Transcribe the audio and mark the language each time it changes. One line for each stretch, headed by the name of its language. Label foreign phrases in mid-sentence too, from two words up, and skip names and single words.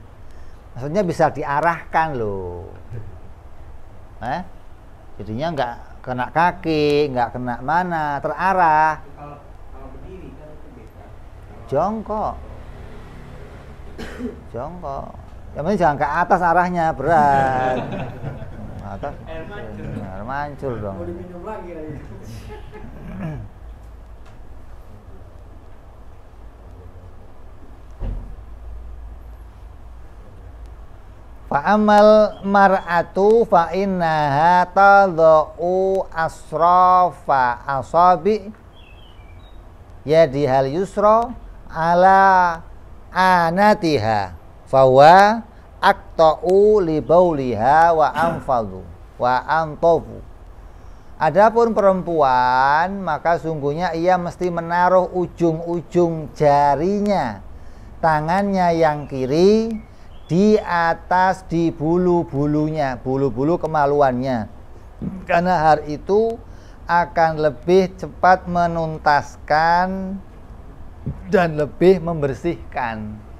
Indonesian: Maksudnya bisa diarahkan loh. Jadinya nggak kena kaki, nggak kena mana, terarah. Kalau berdiri kan itu beda. Jongkok. Yang penting jangan ke atas arahnya, berat. Atas. Air mancur dong. Mau diminum lagi.
Arabic: فأما المرأة فإنها تضع أطراف أصابع يدها اليسرى على عانتها فهو أقطع لبولها وأنقى وأنظف.
Indonesian: Adapun perempuan, maka sungguhnya ia mesti menaruh ujung-ujung jarinya, tangannya yang kiri di atas di bulu-bulunya, bulu-bulu kemaluannya, karena hal itu akan lebih cepat menuntaskan dan lebih membersihkan.